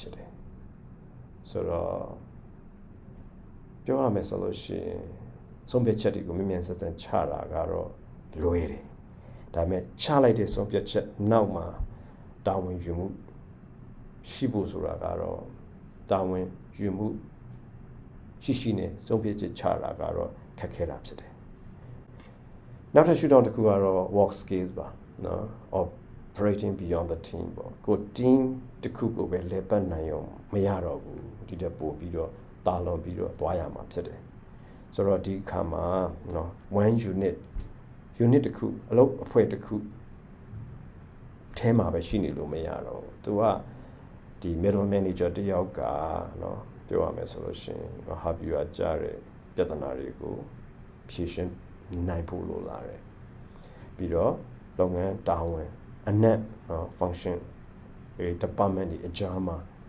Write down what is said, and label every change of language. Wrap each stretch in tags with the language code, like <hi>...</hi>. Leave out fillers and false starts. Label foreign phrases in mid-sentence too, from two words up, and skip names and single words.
<my>ဖြစ်တယ်ဆိုတော့ပြောရမယ်ဆိုလို့ရှိရင်ဆုံးဖြတ်ချက်တွေကိုမြန်မြန်ဆန်ဆန်ချတာကတော့လွယ်တယ်ဒါပေမဲ့ချလိုက် တဲ့ဆုံးဖြတ်ချက်နောက်မှာတာဝန်ယူမှုရှိဖို့ဆိုတာကတော့တာဝန်ယူမှုရှိနဲ့ဆုံးဖြတ်ချက်ချတာကတော့ခက်ခဲတာဖြစ်တယ်နောက်ထပ်ရှုထောင့်တစ်ခုကတော့</my> <en>work skills</en> <my>ပါနော်</my> <en>operating beyond the team</en> <my>ပေါ့ကို team တစ်ခုကိုပဲလဲပတ်နိုင်အောင်မရတော့ဘူးဒီတက်ပို့ပြီးတော့တာလွန်ပြီးတော့သွားရမှာဖြစ်တယ်ဆိုတော့ဒီအခါမှာနော် one unit တစ်ခုအလုပ်အဖွဲ့တစ်ခုထဲမှာပဲရှိနေလို့မရတော့ဘူးသူကဒီ</my> <en>middle manager</en> <my>တယောက်ကနော်ပြောရမယ်ဆိုလို့ရှိရင်ဟာဗျူဟာကြားတဲ့ပြဿနာတွေကိုဖြေရှင်းနိုင်ဖို့လိုလာတယ်ပြီးတော့လုပ်ငန်းတာဝန်အနက်</my> <en>function department</en> <my>တွေအကြားမှာ</my>